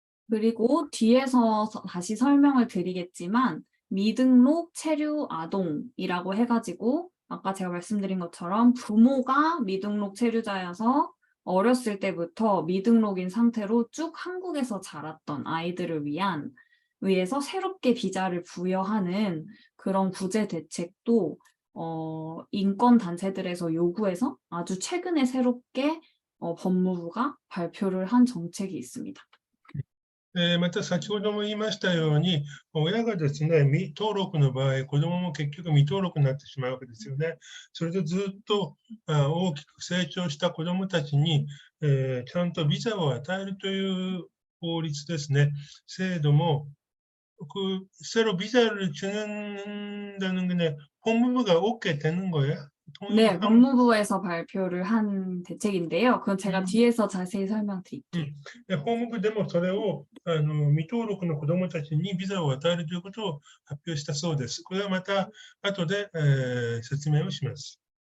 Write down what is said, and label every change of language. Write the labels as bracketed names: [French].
[Korean] 그리고 뒤에서 다시 설명을 드리겠지만 미등록 체류 아동이라고 해가지고 아까 제가 말씀드린 것처럼 부모가 미등록 체류자여서 어렸을 때부터 미등록인 상태로 쭉 한국에서 자랐던 아이들을 위해서 새롭게 비자를 부여하는 그런 구제 대책도 인권 단체들에서 요구해서 아주 최근에 새롭게 법무부가 발표를 한 정책이 있습니다. [Japanese] また先ほども言いましたように、親がですね、未登録の場合、子どもも結局未登録になってしまうわけですよね。それでずっと大きく成長した子どもたちに、ちゃんとビザを与えるという法律ですね、制度も [Korean] 그 새로 비자를 주는다는 게 법무부가 오케이 되는 거예요? 네, 통일한 법무부에서 발표를 한 대책인데요. 그건 제가 음. 뒤에서 자세히 설명드릴게요. [Japanese] 法務部でもそれを未登録の子どもたちにビザを与えるということを発表したそうです。これはまた後で、説明をします。